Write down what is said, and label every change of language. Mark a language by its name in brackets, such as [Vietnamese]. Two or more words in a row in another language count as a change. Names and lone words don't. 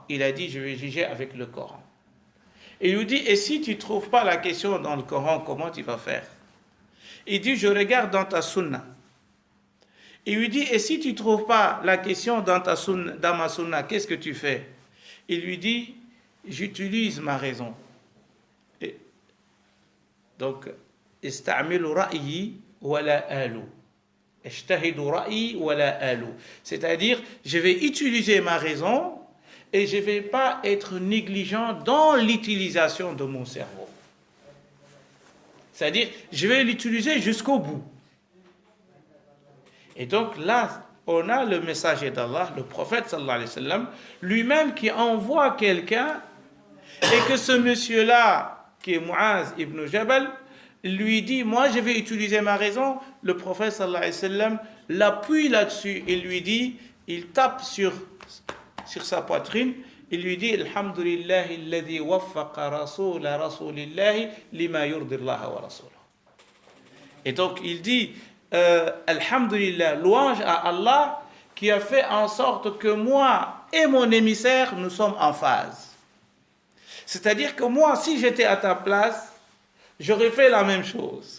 [French] Il a dit, je vais juger avec le Coran. Il lui dit, et si tu ne trouves pas la question dans le Coran, comment tu vas faire? Il dit, je regarde dans ta sunna. Il lui dit, et si tu ne trouves pas la question dans ma sunna, qu'est-ce que tu fais? Il lui dit, j'utilise ma raison. Et donc, [Arabic] أستعمل رأيي ولا آلو. أجتهد رأيي ولا آلو. [French] C'est-à-dire, je vais utiliser ma raison et je ne vais pas être négligent dans l'utilisation de mon cerveau. C'est-à-dire, je vais l'utiliser jusqu'au bout. Et donc là, on a le messager d'Allah, le prophète [Arabic] صلى الله عليه وسلم, [French] lui-même qui envoie quelqu'un et que ce monsieur-là, qui est Mu'az ibn Jabal, lui dit, moi je vais utiliser ma raison. Le prophète [Arabic] صلى الله عليه وسلم [French] l'appuie là-dessus et lui dit, il tape sur sa poitrine, il lui dit, [Arabic] الحمد لله الذي وفق رسول رسول الله لما يرضي الله ورسوله. [French] Et donc il dit, Alhamdulillah, louange à Allah qui a fait en sorte que moi et mon émissaire, nous sommes en phase. C'est-à-dire que moi, si j'étais à ta place, j'aurais fait la même chose.